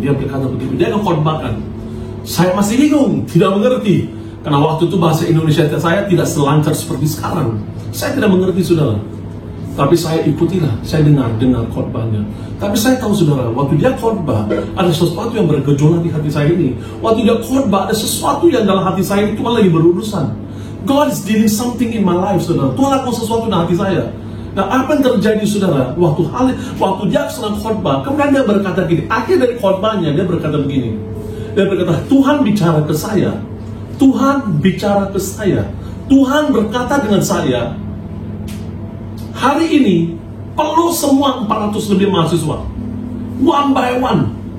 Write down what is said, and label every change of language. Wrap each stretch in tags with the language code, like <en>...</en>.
<id>Dia berkata begitu, dia akan khotbahkan. Saya masih bingung, tidak mengerti, karena waktu itu bahasa Indonesia saya tidak selancar seperti sekarang. Saya tidak mengerti, saudara. Tapi saya ikutilah, saya dengar khotbahnya. Tapi saya tahu saudara, waktu dia khotbah, ada sesuatu yang bergejolak di hati saya ini. Waktu dia khotbah, ada sesuatu yang dalam hati saya ini, Tuhan lagi berurusan.</id> <en>God is doing something in my life, saudara.</en> <id>Tuhan lakukan sesuatu dalam hati saya. Nah, apa yang terjadi, saudara? Waktu dia sedang khotbah, kemudian dia berkata gini. Akhir dari khotbahnya, dia berkata begini. Dia berkata, Tuhan bicara ke saya. Tuhan bicara ke saya. Tuhan berkata dengan saya, hari ini perlu semua 400 lebih mahasiswa,</id> <en>one by one.</en>